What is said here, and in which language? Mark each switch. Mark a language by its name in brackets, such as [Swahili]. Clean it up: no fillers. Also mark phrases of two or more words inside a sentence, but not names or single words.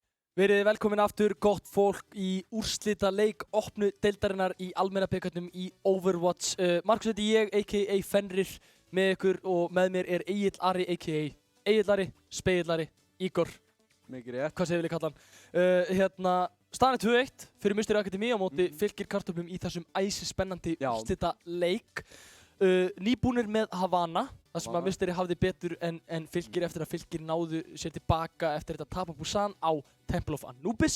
[Icelandic] Verið velkomin aftur, gott fólk, í úrslita leik opnu deildarinnar í almenna bikarnum í Overwatch. Markus heiti ég, a.k.a. Fenrir, með ykkur og með mér er Egill Ari, a.k.a. Egill Ari, Spegill Ari, Ígor. Mikið rétt. Hvað segir við kalla hann? Staðan er 2-1 fyrir Musteri Akademi á móti Fylkir kartöflum í þessum æsispennandi úrslita leik. Nýbúnir með Havana, þar sem að Musteri hafði betur en Fylkir eftir að Fylkir náðu sér tilbaka eftir þetta tap á Busan á Temple of Anubis.